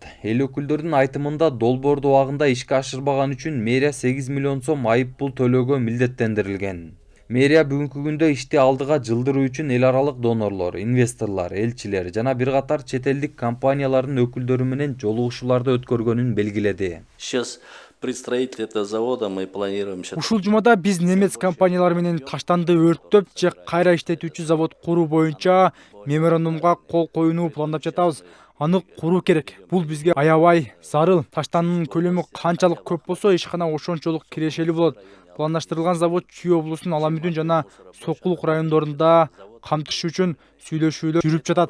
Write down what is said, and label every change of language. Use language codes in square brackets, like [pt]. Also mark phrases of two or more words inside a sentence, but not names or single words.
[ky] Эл өкүлдөрүнүн айтымында долбоорду убагында ишке ашырбаган үчүн мэрия 8 миллион сом айып пул төлөөгө милдеттендирилген. Мэрия бүгүнкү күндө ишти алдыга жылдыруу үчүн эл аралык донорлор, инвесторлор, элчилер жана бир катар чет элдик компаниялардын өкүлдөрү менен жолугушууларды өткөргөнүн белгиледи. [ru] Сейчас при строительстве этого завода мы планируем... [ky] Ушул жумада биз немец компаниялары менен таштанды өрттөп же кайра иштетүүчү завод куруу боюнча меморандумга кол коюуну пландап жатабыз. Аны куруу керек. Бул бизге аябай зарыл. Таштандынын көлөмү канчалык көп болсо, ишкана ошончолук кирешели болот. Пландаштырылган завод Чүй облусунун Аламүдүн жана Сокулук райондорунда камтыш үчүн сүйлөшүүлөр жүрүп жатат.